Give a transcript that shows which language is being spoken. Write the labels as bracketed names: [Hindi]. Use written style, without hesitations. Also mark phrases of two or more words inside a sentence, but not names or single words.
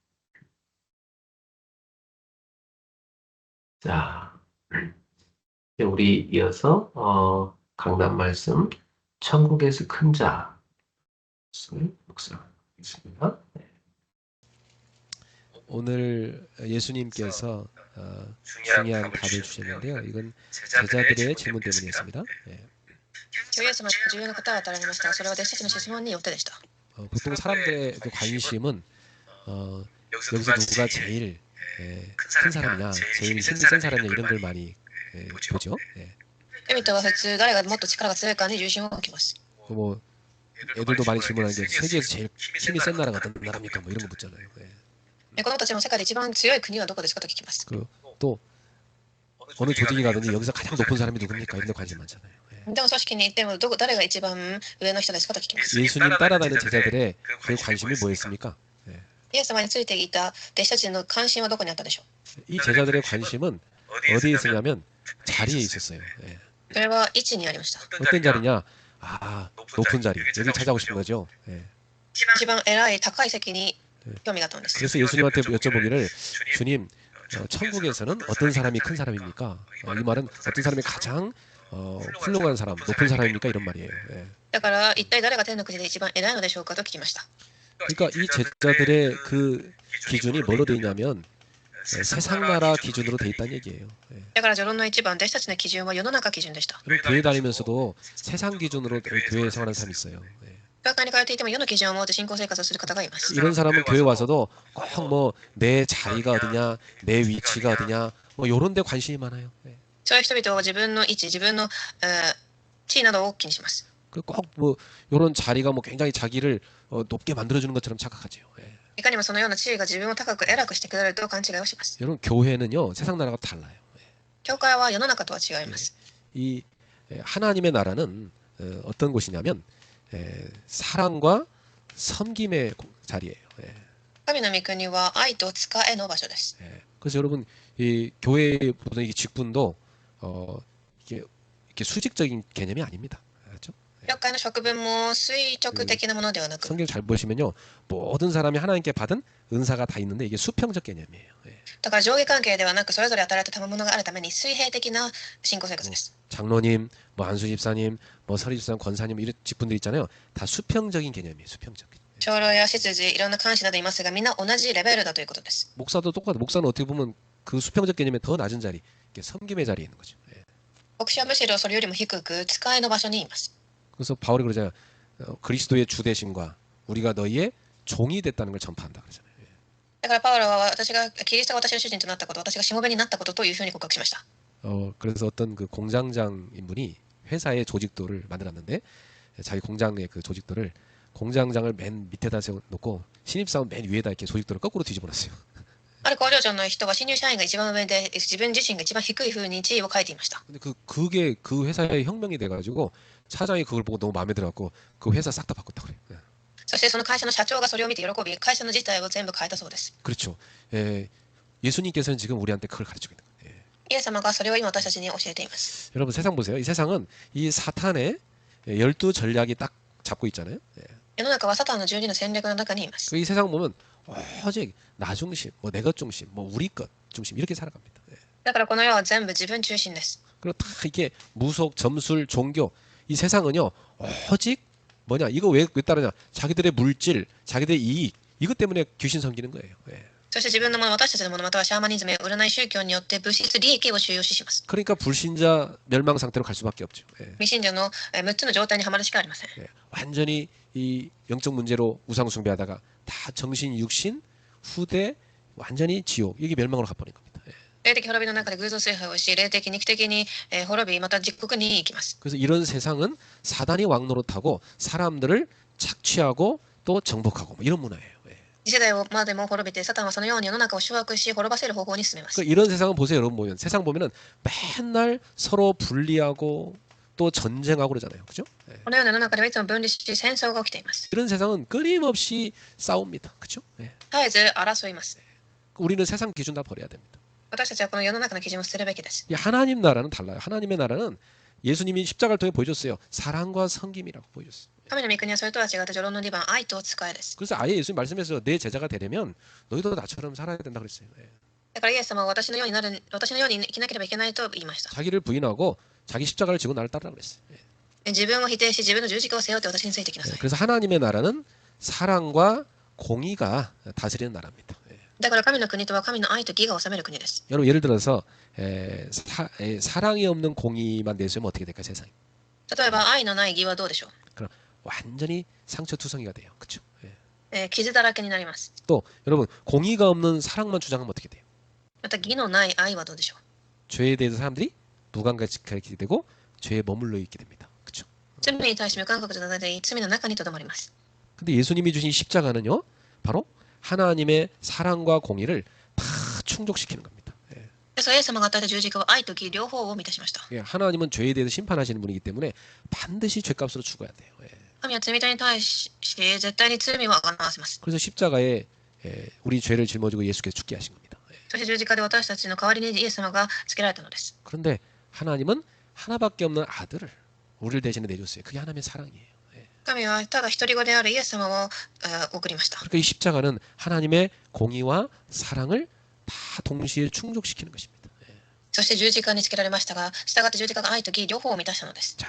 [Korean] 자, 우리 이어서 강단 말씀 천국에서 큰 자 묵상하겠습니다. 오늘 예수님께서 중요한 답을 주셨는데요. 이건 제자들의 질문 때문이었습니다. 예. [Japanese] 主イエス様が重要な答えを与えられましたが、それは弟子たちの質問によってでした。 [Korean] 보통 사람들의 그 관심은 여기서 누가 제일 큰 사람이냐, 제일 힘이 센 사람이냐 이런 걸 많이 보죠. 예. [Japanese] 人々は普通誰がもっと力が強いかに重心を置きます。 [Korean] 뭐 애들도 많이 질문하는 게 세계에서 제일 힘이 센 나라가 어떤 나라입니까? 뭐 이런 거 묻잖아요. 예. [Japanese] 子供たちも世界で一番強い国はどこですかと聞きます。 [Korean] 또 어느 조직에 가든지 여기서 가장 높은 사람이 누굽니까? 이런 데 관심 많잖아요. 예. [Japanese] でも組織に行っても誰が一番上の人ですかと聞きます。 [Korean] 예수님 따라다니는 제자들의 그 관심이 뭐였습니까? [Japanese] イエス様についていた弟子たちの関心はどこにあったでしょう。 [Korean] 이 제자들의 관심은 어디에 있었냐면 자리에 있었어요. 예. [Japanese] それは位置にありました。 [Korean] 어떤 자리냐? 높은 자리. 여기 찾아오고 싶은 거죠. 예. [Japanese] 一番偉い高い席に興味があったんです。 [Korean] 그래서 예수님한테 여쭤보기를 주님, 천국에서는 어떤 사람이 큰 사람입니까? 이 말은 어떤 사람이 가장 훌륭한 사람, 높은 사람입니까? 이런 말이에요. 예. [Japanese] だから一体誰が天の国で一番偉いのでしょうかと聞きました。 [Korean] 그러니까 이 제자들의 그 기준이 뭘로 돼 있냐면 세상 나라 기준으로 돼 있다는 얘기예요. 예. [Japanese] だから序論の一番弟子たちの基準は世の中基準でした。 [Korean] 그리고 교회 다니면서도 세상 기준으로 교회에 생활하는 사람이 있어요. 예. [Japanese] 教会に通っていても世の基準を持って信仰生活をする方がいます。 [Korean] 이런 사람은 교회 와서도 꼭 뭐 내 자리가 어디냐, 내 위치가 어디냐, 뭐 이런 데 관심이 많아요. 예. [Japanese] そういう人々は自分の位置、自分の地位などを気にします。 [Korean] 꼭 뭐 이런 자리가 뭐 굉장히 자기를 높게 만들어주는 것처럼 착각하죠. 예. [Japanese] いかにもそのような地位が自分を高く偉くしてくれると勘違いをします。 [Korean] 여러분 교회는요 세상 나라가 달라요. 예. [Japanese] 教会は世の中とは違います。 [Korean] 이 하나님의 나라는 어떤 곳이냐면 사랑과 섬김의 자리예요. 예. [Japanese] 神の御国は愛と仕えの場所です。 [Korean] 예. 그래서 여러분 이 교회 보통 이 직분도 이렇게 수직적인 개념이 아닙니다. 알았죠? [Japanese] 教会の職分も垂直的なものではなく、 [Korean] 성경 잘 보시면요 모든 사람이 하나님께 받은 은사가 다 있는데 이게 수평적 개념이에요. 예. [Japanese] だから上下関係ではなくそれぞれ与えられた賜物があるために水平的な信仰生活です。 [Korean] 장로님, 뭐 안수 집사님, 뭐 서리 집사님, 권사님 이런 직분들 있잖아요. 다 수평적인 개념이에요. 수평적. [Japanese] 長老や執事、いろんな監視などいますが、みんな同じレベルだということです。 [Korean] 목사도 똑같아. 목사는 어떻게 보면 그 수평적 개념의 더 낮은 자리, 이게 섬김의 자리에 있는 거죠. 예. [Japanese] 牧師はむしろそれよりも低く使いの場所にいます。 [Korean] 그래서 바울이 그러잖아요. 그리스도의 주 되심과 우리가 너희의 종이 됐다는 걸 전파한다 그러잖아요. 예. [Japanese] だからパウロは私がキリストが私の主人となったこと、私がしもべになったことというふうに告白しました。 [Korean] 그래서 어떤 그 공장장 인물이 회사의 조직도를 만들었는데 자기 공장의 그 조직도를 공장장을 맨 밑에다 세워놓고 신입사원 맨 위에다 이렇게 조직도를 거꾸로 뒤집어놨어요. [Japanese] ある工場長の人は新入社員が一番上で自分自身が一番低い風に地位を書いていました。 [Korean] 근데 그게 그 회사의 혁명이 돼가지고 사장이 그걸 보고 너무 마음에 들어갖고 그 회사 싹 다 바꿨다 그래요. 예. [Japanese] そしてその会社の社長がそれを見て喜び、会社の自体を全部変えたそうです。 [Korean] 그렇죠. 예수님께서는 지금 우리한테 그걸 가르치고 있는 거예요. [Japanese] イエス様がそれを今私たちに教えています。 [Korean] 여러분 세상 보세요. 이 세상은 이 사탄의 12 전략이 딱 잡고 있잖아요. [Japanese] 世の中はサタンの12の戦略の中にいます。 [Korean] 이 세상 보면 오직 나 중심, 뭐 내 것 중심, 뭐 우리 것 중심 이렇게 살아갑니다. [Japanese] だからこの世は全部自分中心です。 [Korean] 그리고 다 이게 무속, 점술, 종교 이 세상은요 오직 뭐냐 이거 왜 따르냐 자기들의 물질, 자기들의 이익 이것 때문에 귀신 섬기는 거예요. [Japanese] そして自分のもの、私たちのもの、またはシャーマニズムや占い宗教によって物質利益を収容します。 [Korean] 그러니까 불신자 멸망 상태로 갈 수밖에 없죠. [Japanese] 未信者の6つの状態にはまるしかありません。 [Korean] 완전히 이 영적 문제로 우상 숭배하다가 다 정신, 육신, 후대 완전히 지옥 이게 멸망으로 가버린 겁니다. [Japanese] 霊的滅びの中で偶像崇拝をし、霊的肉的に滅び、また実国に行きます。 [Korean] 그래서 이런 세상은 사단이 왕노릇하고 사람들을 착취하고 또 정복하고 뭐 이런 문화예요. 예. [Japanese] 次世代までも滅びて、サタンはそのように世の中を掌握し、滅ばせる方法に進めます。 [Korean] 그러니까 이런 세상은 보세요, 여러분 보면 세상 보면은 맨날 서로 분리하고 또 전쟁하고 그러잖아요, 그죠? 예. [Japanese] このような世の中ではいつも分離し、戦争が起きています。 [Korean] 이런 세상은 끊임없이 싸웁니다, 그죠? 예. [Japanese] 絶えず争います。 [Korean] 우리는 세상 기준 다 버려야 됩니다. [Japanese] 私たちはこの世の中の基準を捨てるべきです。 [Korean] 이 하나님 나라는 달라요. 하나님의 나라는 예수님이 십자가를 통해 보여줬어요. 사랑과 섬김이라고 보여줬어요. [Japanese] 神の御国はそれとは違って序論の2番、愛と使いです。 [Korean] 그래서 아예 예수님 말씀에서 내 제자가 되려면 너희도 나처럼 살아야 된다 그랬어요. 예. [Japanese] だからイエス様は私のように生きなければいけないと言いました。 [Korean] 자기를 부인하고 자기 십자가를 지고 나를 따르라 그랬어요. 예. [Japanese] 自分を否定し、自分の十字架を背負って私についてきなさい。 [Korean] 그래서 하나님의 나라는 사랑과 공의가 다스리는 나라입니다. 예. [Japanese] だから神の国とは神の愛と義が治める国です。 [Korean] 여러분 예를 들어서 사랑이 없는 공의만 내세우면 어떻게 될까요, 세상이? [Japanese] 例えば愛のない義はどうでしょ [Korean] 그럼 완전히 상처투성이가 돼요. 그렇죠? 예. [Japanese] う。傷だらけになります。 [Korean] 또 여러분 공의가 없는 사랑만 주장하면 어떻게 돼요? [Japanese] また義のない愛はどうでしょう。 [Korean] 죄에 대해서 사람들이 무감각하게 되고 죄에 머물러 있게 됩니다. 그렇죠? [Japanese] 罪に対して無感覚となり、罪の中にとどまります。 [Korean] 근데 예수님이 주신 십자가는요, 바로 하나님의 사랑과 공의를 다 충족시키는 겁니다. 예. [Japanese] ですからイエス様が与えた十字架は愛と義両方を満たしました。 [Korean] 예, 하나님은 죄에 대해서 심판하시는 분이기 때문에 반드시 죄값으로 죽어야 돼요. 예. [Japanese] 神は罪人に対し絶対に罪を贖わせます。 [Korean] 그래서 십자가에 우리 죄를 짊어지고 예수께서 죽게 하신 겁니다. 예. [Japanese] そして十字架で私たちの代わりにイエス様がつけられたのです。 [Korean] 그런데 하나님은 하나밖에 없는 아들을 우리를 대신에 내줬어요. 그게 하나님의 사랑이에요. 예. [Japanese] 神はただ一人子であるイエス様を送りました。 [Korean] 그러니까 이 십자가는 하나님의 공의와 사랑을 다 동시에 충족시키는 것입니다. 예. [Japanese] そして十字架につけられましたが、従って十字架が愛と義両方を満たしたのです。